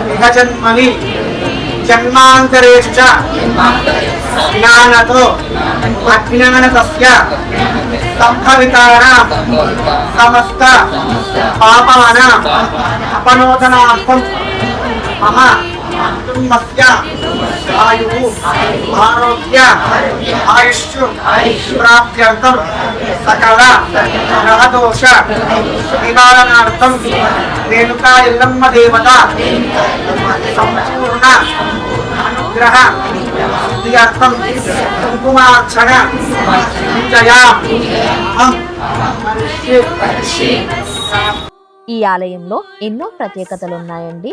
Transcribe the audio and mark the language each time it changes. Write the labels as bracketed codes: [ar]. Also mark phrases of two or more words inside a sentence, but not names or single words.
[sa] సమస్త పాపానాం అపనోదనార్థం మమ కుటుంబస్య आयुः आरोग्य आयुष् प्राप्त्यर्थं सकल ग्रहदोष निवारणार्थं रेणुका यल्लम्म देवता संपूर्ण अनुग्रह सिद्ध्यर्थं कुंकुमार्चन पूजयामि। [te] ఈ ఆలయంలో ఎన్నో ప్రత్యేకతలు ఉన్నాయండి.